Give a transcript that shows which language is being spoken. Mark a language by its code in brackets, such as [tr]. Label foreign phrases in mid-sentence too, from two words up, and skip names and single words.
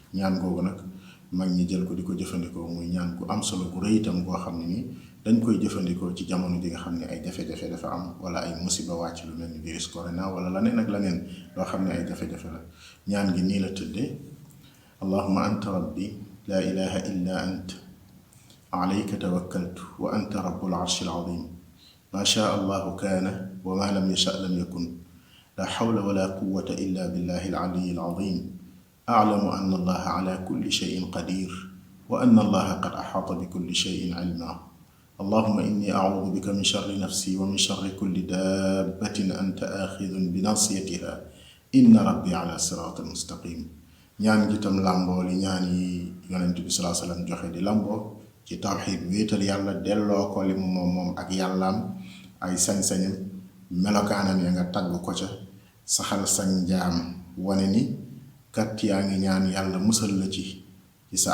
[wo] ñaan googu nag mag ñi jël ko di ko jëfandikoo muy ñaan gu am solo gu rëy itam goo xam ne ni dañ koy jëfandikoo ci jamono ji nga xam ne ay jafe-jafe dafa am wala ay musiba wàcc lu mel ni virus corona wala laneen ak laneen loo xam ne ay jafe-jafe la. ñaan gi nii la tëddee: [ar] اللهم أنت ربي لا إله إلا أنت عليك توكلت وأنت رب العرش العظيم ما شاء الله كان وما لم يشأ لم يكن لا حول ولا قوة إلا بالله العلي العظيم أعلم أن الله على كل شيء قدير وأن الله قد أحاط بكل شيء علما اللهم إني أعوذ بك من شر نفسي ومن شر كل دابة أنت آخذ بناصيتها إن ربي على صراط مستقيم [wo] ñaan gi tam làmboo li ñaan yi yonent bi salaa salaam joxe di làmboo ci tawxiid wéetal yàlla delloo ko li mu moom ak yàllaam ay sañ-sañam melokaanam ya nga tagg ko ca saxal sañ njaam wane ni kat yaa ngi ñaan yàlla musal la ci sa